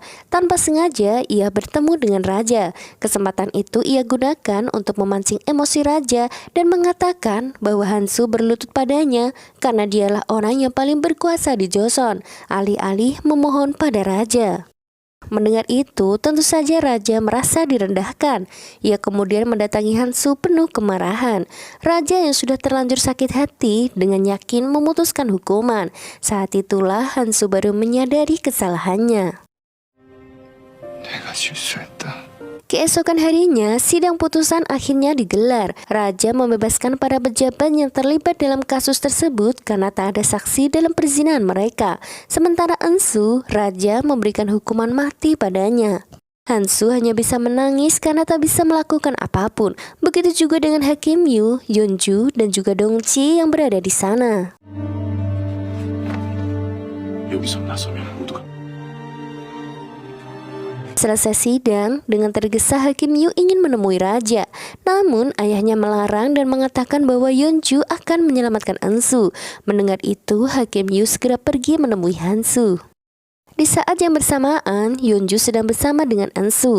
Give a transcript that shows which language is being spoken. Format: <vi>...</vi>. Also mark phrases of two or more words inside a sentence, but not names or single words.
<id>Tanpa sengaja, ia bertemu dengan raja. Kesempatan itu ia gunakan untuk memancing emosi raja dan mengatakan bahwa Hansu berlutut padanya karena dialah orang yang paling berkuasa di Joseon, alih-alih memohon pada raja. Mendengar itu, tentu saja raja merasa direndahkan. Ia kemudian mendatangi Hansu penuh kemarahan. Raja yang sudah terlanjur sakit hati dengan yakin memutuskan hukuman. Saat itulah Hansu baru menyadari kesalahannya.</id> <ko>내가 실수했다.</ko> <id>Keesokan harinya, sidang putusan akhirnya digelar. Raja membebaskan para pejabat yang terlibat dalam kasus tersebut karena tak ada saksi dalam perzinahan mereka. Sementara Hansu, raja memberikan hukuman mati padanya. Hansu hanya bisa menangis karena tak bisa melakukan apapun. Begitu juga dengan Hakim Yu, Yeonju, dan juga Dongchi yang berada di sana.</id> <ko>여기서 나서면 모두가</ko> <id>Selesai sidang, dengan tergesa Hakim Yu ingin menemui raja. Namun ayahnya melarang dan mengatakan bahwa Yeonju akan menyelamatkan Hansu. Mendengar itu, Hakim Yu segera pergi menemui Hansu. Di saat yang bersamaan, Yeonju sedang bersama dengan Hansu.</id>